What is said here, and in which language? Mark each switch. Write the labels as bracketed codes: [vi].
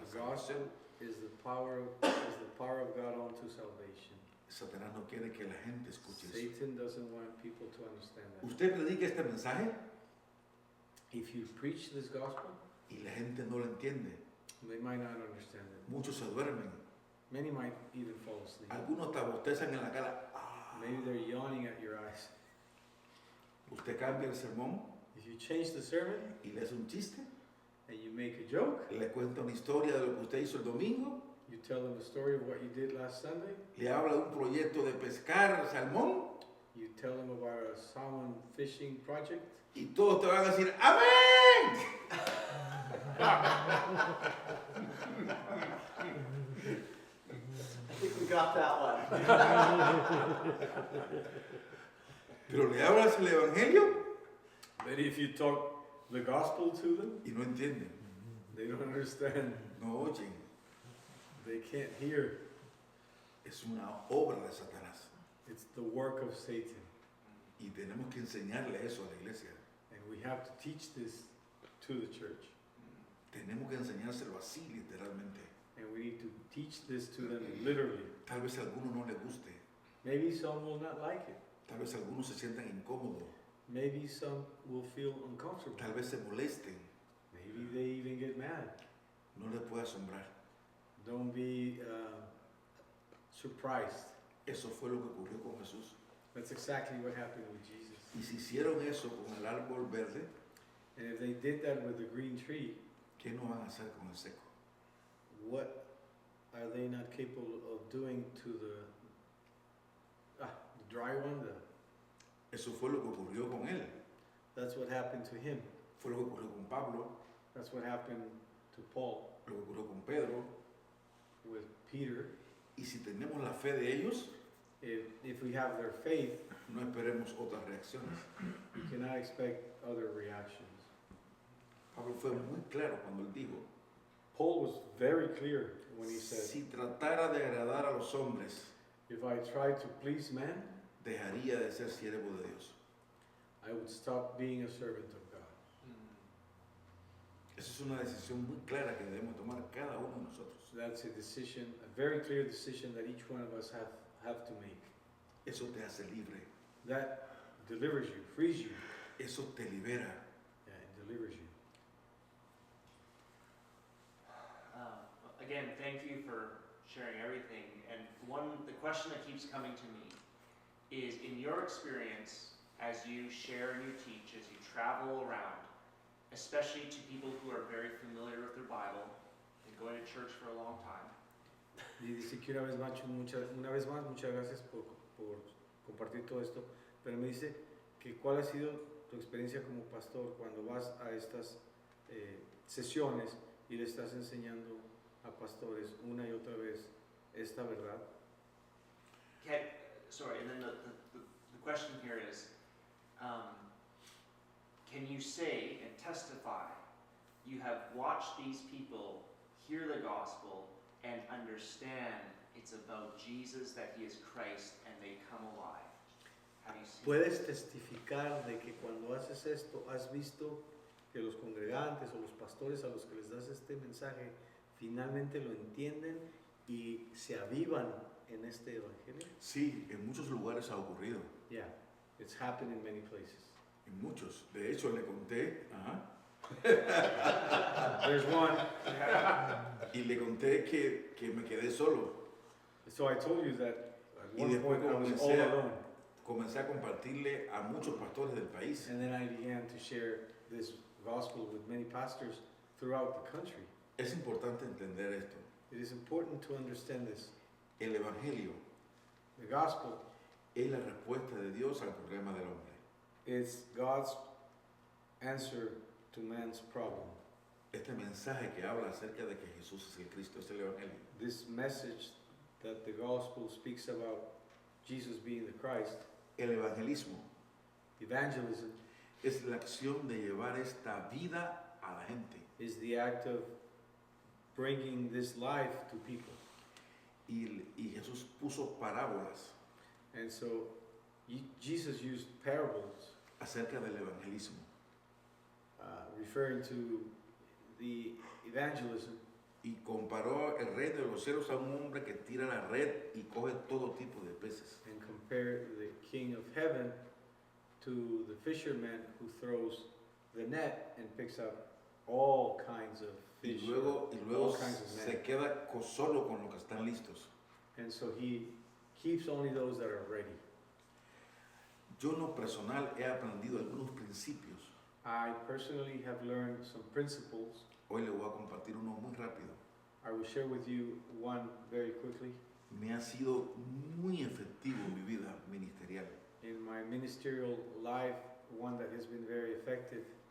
[en] The [es] salvación. [en] gospel is the power of God unto salvation. [es] Satanás no quiere que la gente escuche eso. [en] Satan doesn't want people to understand that. [es] Usted predica este mensaje [en] If you preach this gospel, [es] y la gente no lo entiende. [en] they might not understand it. [es] Muchos se duermen. [en] Many might even fall asleep. [es] Algunos te bostezan en la cara. Ah. [en] Maybe they're yawning at your eyes. [es] Usted cambia el sermón [en] If you change the sermon [es] y le hace un chiste. [en] and you make a joke, [es] Le cuenta una historia de lo que usted hizo el domingo. [en] you tell them the story of what you did last Sunday, [es] Le habla de un proyecto de pescar salmón. [en] you tell them about a salmon fishing project, [es] Y todos te van a decir, ¡amén! [en] I think we got that one. [es] Pero le hablas el Evangelio [en] but if you talk the gospel to them, [es] y no entienden. [en] they don't understand. [es] No oyen. [en] They can't hear. [es] Es una obra de Satanás. [en] It's the work of Satan. [es] Y tenemos que enseñarle eso a la iglesia. [en] And we have to teach this to the church. [es] Tenemos que enseñárselo así, literalmente. [en] And we need to teach this to them literally. [es] Tal vez a alguno no le guste. [en] Maybe some will not like it. [es] Tal vez algunos se sientan incómodos. [en] Maybe some will feel uncomfortable. [es] Tal vez se molesten. [en] Maybe they even get mad. [es] No les puede asombrar. [en] Don't be surprised. [es] Eso fue lo que ocurrió con Jesús. [en] That's exactly what happened with Jesus. [es] Y si hicieron eso con el árbol verde, [en] And if they did that with the green tree, [es] ¿qué no van a hacer con el seco? [en] what are they not capable of doing to the dry one? [es] Eso fue lo que ocurrió con él. [en] That's what happened to him. [es] Fue lo que ocurrió con Pablo, [en] That's what happened to Paul [es] lo que ocurrió con Pedro. [en] with Peter. [es] Y si tenemos la fe de ellos, [en] If we have their faith, [es] no esperemos otras reacciones. [en] we cannot expect other reactions. [es] Pablo fue muy claro cuando él dijo, [en] Paul was very clear when he said, [es] si tratara de agradar a los hombres, [en] if I try to please men, [es] dejaría de ser siervo de Dios. [en] I would stop being a servant of God. [es] Esa es una decisión muy clara que debemos tomar cada uno de nosotros. [en] So that's a decision, a very clear decision that each one of us have to make. [es] Eso te hace libre. [en] That delivers you, frees you, [es] Eso te libera. [en] and delivers you. Again, thank you for sharing everything. And the question that keeps coming to me is, in your experience, as you share and you teach, as you travel around, especially to people who are very familiar with their Bible and going to church for a long time, [es] Y dice que una vez más, muchas gracias por compartir todo esto, pero me dice que cuál ha sido tu experiencia como pastor cuando vas a estas sesiones y le estás enseñando a pastores una y otra vez esta verdad. [en] and then the question here is, can you say and testify you have watched these people hear the gospel and understand it's about Jesus, that he is Christ, and they come alive? How do you see [es] ¿Puedes testificar de que cuando haces esto has visto que los congregantes o los pastores a los que les das este mensaje finalmente lo entienden y se avivan en este evangelio? Sí, en muchos lugares ha ocurrido. [en] Yeah, it's happened in many places. [es] En muchos. De hecho, le conté [en] There's one. [es] Y le conté que me quedé solo. [en] So I told you that at [es] Y [en] one [es] después [en] point I was all [es] comencé a- [en] alone. [es] Comencé a compartirle a muchos pastores del país. [en] And then I began to share this gospel with many pastors throughout the country. [es] Es importante entender esto. [en] It is important to understand this. [es] El Evangelio [en] The gospel [es] es la respuesta de Dios al problema del hombre. [en] is God's answer to man's problem. [es] Este mensaje que habla acerca de que Jesús es el Cristo es el Evangelio. [en] This message that the gospel speaks about Jesus being the Christ, [es] El evangelismo [en] evangelism, [es] es la acción de llevar esta vida a la gente. [en] is the act of bringing this life to people. [es] Y Jesús puso parábolas [en] And so Jesus used parables [es] acerca del evangelismo. [en] Referring to the evangelism, [es] Y comparó el rey de los cielos a un hombre que tira la red y coge todo tipo de peces. [en] and compare the king of heaven to the fisherman who throws the net and picks up all kinds of [es] Y [en] fish, [es] luego [en] all kinds of [es] se [en] men. [es] queda solo con los que están listos. [en] And so he keeps only those that are ready. [es] Yo en lo personal he aprendido algunos principios. [en] I personally have learned some principles. [es] Hoy le voy a compartir uno muy rápido. [en] I will share with you one very quickly. [es] Me ha sido muy efectivo en mi vida ministerial. [en] In my ministerial life, one that has been very effective